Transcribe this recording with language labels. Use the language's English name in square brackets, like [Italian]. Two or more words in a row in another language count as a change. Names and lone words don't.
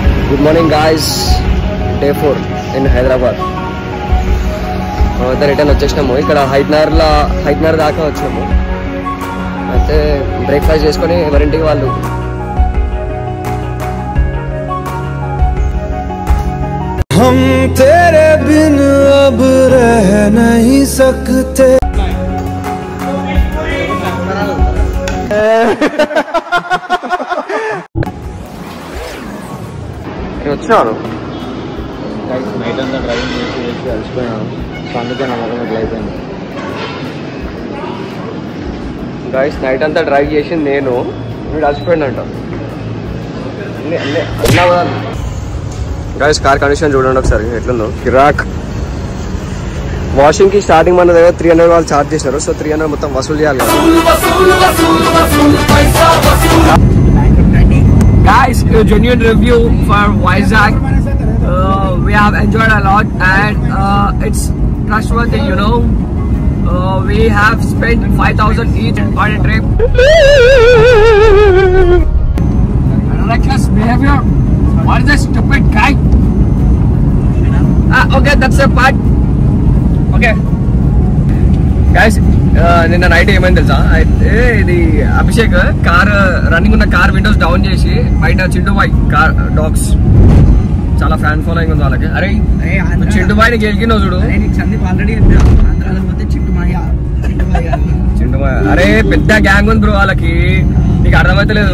[English] good morning guys, day 4 in Hyderabad. [Telugu] అయితే రిటర్న్ వచ్చేసినాము. ఇక్కడ హైట్నర్ దాకా వచ్చినాము. అయితే బ్రేక్ఫాస్ట్ చేసుకొని ఎవరింటికి వాళ్ళు. [Hindi] हम तेरे बिन अब रह नहीं सकते. [Telugu] వచ్చాను నైట్ అంతా డ్రైవింగ్ చేసి అలసిపోయాను. సో అందుకే నా మొదలు ఇట్లా అయిపోయింది. గాయస్ నైట్ అంతా డ్రైవ్ చేసింది నేను, వీడు అలసిపోయిందంట. గాయస్ [English] car condition [Telugu] చూడండి ఒకసారి ఎట్లుందో, కిరాక్. వాషింగ్ కి స్టార్టింగ్ మన దగ్గర 300 వాళ్ళు ఛార్జ్ చేసినారు. సో 300 మొత్తం వసూలు చేయాలి. [English] Guys, a genuine review for Vizag. We have enjoyed a lot and it's trustworthy, you know. We have spent 5,000 each on a trip. Reckless behavior. What is this stupid guy? Okay, that's a part. Okay. Guys, [Telugu] నిన్న నైట్ ఏమైంది తెలుసా? అయితే ఇది అభిషేక్ కార్ రన్నింగ్ ఉన్న [English] car windows down [Telugu] చేసి బయట చింటూబాయ్ [English] car dogs [Telugu] చాలా [English] fan following [Telugu] ఉంది వాళ్ళకి. అరే చింటూబాయ్ని గెలికినావు చూడు. చింటూబాయ్ అరే పెద్ద గ్యాంగ్ ఉంది బ్రో వాళ్ళకి, నీకు అర్థమైతే లేదు.